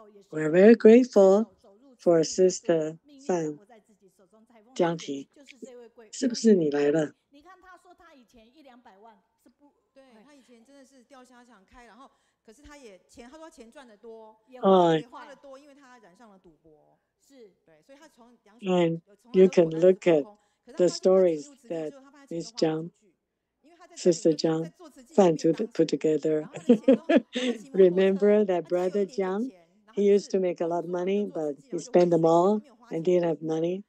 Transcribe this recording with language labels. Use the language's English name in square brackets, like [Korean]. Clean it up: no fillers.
[English] We're very grateful for Sister Fan Jiangting. [Chinese] 是不是你来了？你看他说他以前100-200万是不，对他以前真的是钓虾场开，然后可是他说钱赚得多，也花得多，因为他染上了赌博。是，对，所以他从养鼠。And [English] you can look at the stories that Miss Zhang, Sister Zhang, Fan put together. Remember that brother Jiang? He used to make a lot of money, but he spent them all and didn't have money.